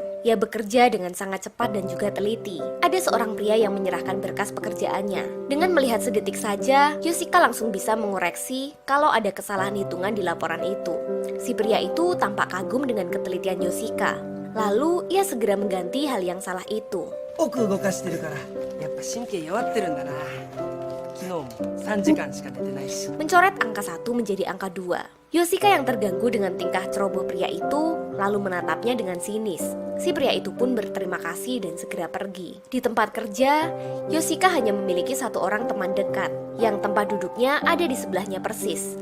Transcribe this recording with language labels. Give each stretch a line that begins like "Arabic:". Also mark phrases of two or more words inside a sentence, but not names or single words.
Indonesian: Ia bekerja dengan sangat cepat dan juga teliti. Ada seorang pria yang menyerahkan berkas pekerjaannya. Dengan melihat sedetik saja, Yoshika langsung bisa mengoreksi kalau ada kesalahan hitungan di laporan itu. Si pria itu tampak kagum dengan ketelitian Yoshika. Lalu ia segera mengganti hal yang salah itu.
Japanese: 奥動かしてるからやっぱ神経弱ってるんだな。昨日も3時間しか寝てないし。
Indonesian: Mencoret angka 1 menjadi angka 2. Yoshika yang terganggu dengan tingkah ceroboh pria itu lalu menatapnya dengan sinis. Si pria itu pun berterima kasih dan segera pergi. Di tempat kerja, Yoshika hanya memiliki satu orang teman dekat yang tempat duduknya ada di sebelahnya persis.